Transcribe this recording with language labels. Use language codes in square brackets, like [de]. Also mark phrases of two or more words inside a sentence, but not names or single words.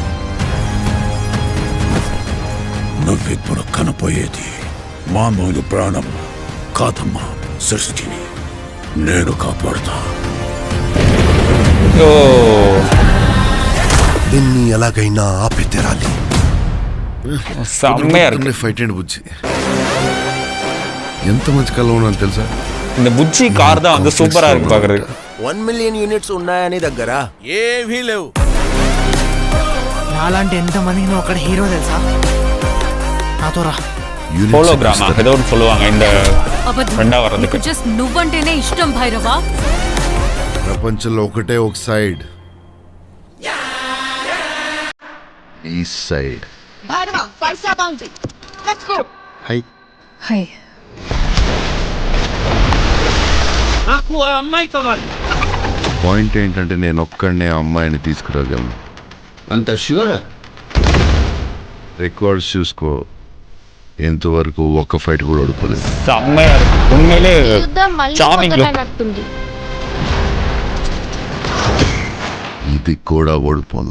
[te] నువ్విప్పుడు కనపోయేది మామూలు ప్రాణం కాదమ్మా, సృష్టిని నేను కాపాడుతా. ఓ దీన్ని ఎలాగైనా ఆపి తీరాలి. [ta] செம்மையாக இருக்கு. [te] ఫైట్ అండి బుజ్జి, ఎంత మంచి కళ ఉన్నాను తెలుసా? [ta] இந்த புஜ்ஜி கார் தான் வந்து சூப்பராக இருக்கு பார்க்குறதுக்கு. [te] 1 [en] million units [te] ఉన్నాయని దగ్గర ఏమీ లేవు. నాలాంటి ఎంతమందికి నువ్వు అక్కడ హీరో తెలుసా? నాతో రా. [ta] ஹோலோகிராமா ஏதோ ஒன்று சொல்லுவாங்க இந்த [te] అబద్ధం. [ta] ரெண்டாக வர்றதுக்கு. [te] నీకు జస్ట్ నువ్వంటేనే ఇష్టం భైరవా. ప్రపంచంలో ఒకటే ఒక సైడ్, ఈ సైడ్. హై హై. పాయింట్ ఏంటంటే నేను ఒక్కడనే అమ్మాయిని తీసుకురాగలను. అంత ష్యూర్? రికార్డ్స్ చూసుకో, ఇంతవరకు ఒక్క ఫైట్ కూడా ఓడిపోలేదు. [ta] செம்மையா இருக்கு உண்மையிலே [te] యుద్ధం మళ్ళీ [en] charming look. [te] మొదలైనట్టుంది. ఇది కూడా ఓడిపోను.